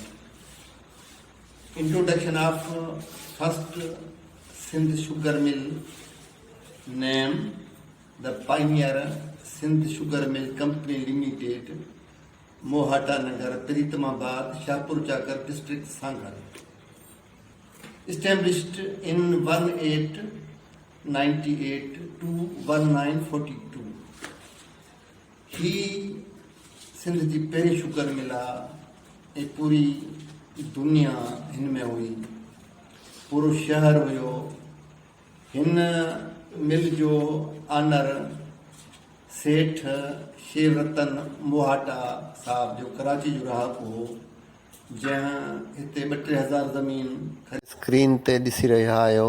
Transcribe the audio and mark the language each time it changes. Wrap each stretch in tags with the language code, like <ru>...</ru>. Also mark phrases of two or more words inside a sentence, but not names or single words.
<en>Introduction of first Sindh Sugar Mill, name the Pioneer Sindh Sugar Mill Company Limited, Mohata Nagar, Pritamabad, Shahpur Chakar District, Sanghar. Established in 1898 to 1942.</en> <sd>ही सिंध जी पहिरीं</sd> <en>sugar mill</en> <sd>आहे ऐं पूरी दुनिया हिन में हुई, पूरो शहर हुयो। हिन मिल जो आनर सेठ शेवरतन मोहाटा साहब जो कराची जो रहाको हो, जंहिं हिते 2-3 हज़ार ज़मीन स्क्रीन ते ॾिसी रहिया आहियो।</sd>